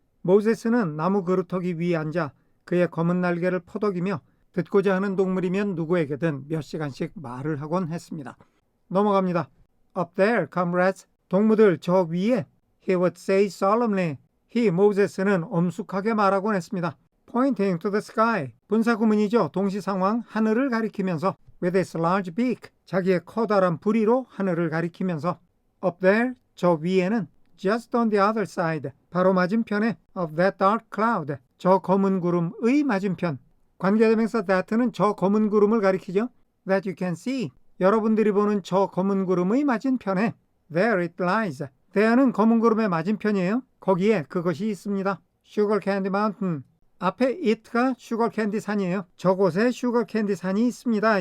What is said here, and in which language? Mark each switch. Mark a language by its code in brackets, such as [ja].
[ko] 모세스는 나무 그루터기 위에 앉아 그의 검은 날개를 퍼덕이며 듣고자 하는 동물이면 누구에게든 몇 시간씩 말을 하곤 했습니다. 넘어갑니다. [en] Up there, comrades. [ko] 동무들 저 위에. [en] He would say solemnly. [ko] He, 모세스는 엄숙하게 말하곤 했습니다. [en] Pointing to the sky. [ko] 분사구문이죠. 동시상황 하늘을 가리키면서 [en] with his large beak. [ko] 자기의 커다란 부리로 하늘을 가리키면서 Up there, 저 위에는 [en] just on the other side. [ko] 바로 맞은편에 [en] of that dark cloud. [ko] 저 검은 구름의 맞은편. 관계대명사 that는 저 검은 구름을 가리키죠. [en] That you can see. [ko] 여러분들이 보는 저 검은 구름의 맞은편에 [en] There it lies. [ko] there는 검은 구름의 맞은편이에요. 거기에 그것이 있습니다. Sugar Candy Mountain. 앞에 it가 슈거 캔디 산이에요. 저곳에 슈거 캔디 산이 있습니다.